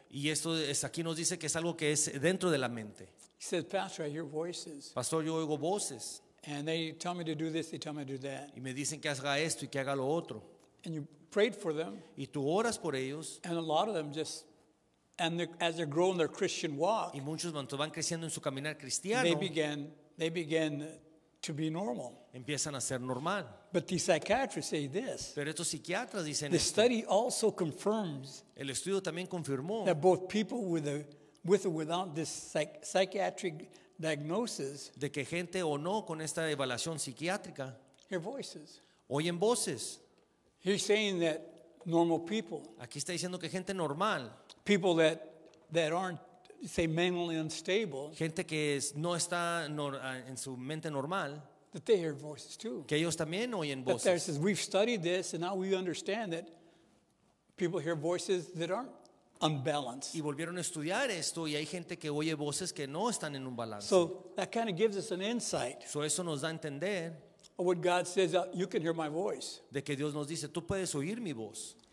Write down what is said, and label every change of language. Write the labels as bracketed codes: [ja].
[es] Y esto aquí nos dice que es algo que es dentro de la mente. [en] He says, Pastor, I hear voices, [es] Pastor, yo oigo voces [en] and they tell me to do this, they tell me to do that. [es] y me dicen que haga esto y que haga lo otro. [en] And you prayed for them, [es] Y tú oras por ellos [en] and a lot of them just, as they're growing their Christian walk, [es] y muchos van creciendo en su caminar [en] they [es] cristiano, [en] began to be normal. [es] empiezan a ser normal. [en] But the psychiatrists say this. [es] Pero estos psiquiatras dicen [en] The [es] esto. [en] study also confirms [es] El estudio también confirmó [en] that both people with or without this psychiatric diagnosis [es] de que gente o no con esta evaluación psiquiátrica [en] hear voices. [es] oyen voces. [en] He's saying that normal people, [es] Aquí está diciendo que gente normal, [en] people that aren't, say, mentally unstable, [es] gente que no está en su mente normal, [en] that they hear voices too. [es] que ellos también oyen [en] But there [es] voces. [en] says we've studied this, and now we understand that people hear voices that aren't unbalanced. [es] Y volvieron a estudiar esto y hay gente que oye voces que no están en un balance. [en] So that kind of gives us an insight So [es] eso nos da a entender [en] of what God says. You can hear my voice. [es] de que Dios nos dice, tú puedes oír mi voz.